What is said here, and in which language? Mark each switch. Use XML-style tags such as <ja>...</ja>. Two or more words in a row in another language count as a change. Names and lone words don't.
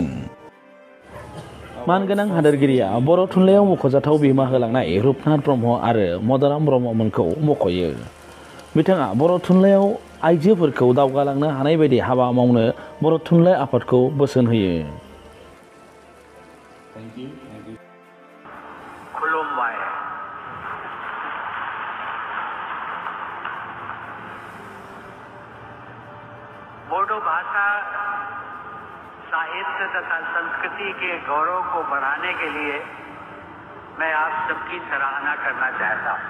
<brx>मानगोनां हादोरगिरिया बर' थुनलाइयाव मख'जाथाव बिहोमा होलांनाय रुपनाथ ब्रह्म आरो मदाराम ब्रह्ममोनखौ मख'यो। बिथाङा बर' थुनलाइयाव आइजोफोरखौ दावगालांनो हानाय बायदि हाबा मावनो बर' थुनलाइ आफादखौ बोसोन होयो। खुलुमबाय।</brx> <hi>बोडो भाषा साहित्य तथा संस्कृति के गौरव को बढ़ाने के लिए मैं आप सबकी सराहना करना चाहता हूं।</hi>